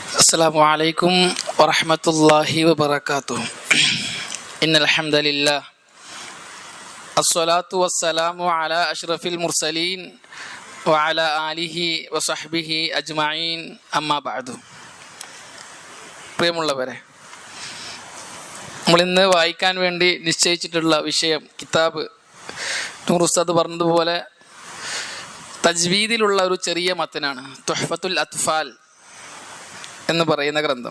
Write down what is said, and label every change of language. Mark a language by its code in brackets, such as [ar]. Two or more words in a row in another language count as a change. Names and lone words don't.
[ar] السلام عليكم ورحمة الله وبركاته. إن الحمد لله الصلاة والسلام على أشرف المرسلين وعلى آله وصحبه أجمعين أما بعد. [ml] പ്രിയമുള്ളവരെ, നമ്മളിന്ന് വായിക്കാൻ വേണ്ടി നിശ്ചയിച്ചിട്ടുള്ള വിഷയം കിതാബ് നൂർ ഉസ്താദ് പറഞ്ഞതുപോലെ തജ്വീദിലുള്ള ഒരു ചെറിയ മത്തനാണ്. തുഹ്ഫത്തുൽ അത്ഫാൽ എന്ന് പറയുന്ന ഗ്രന്ഥം.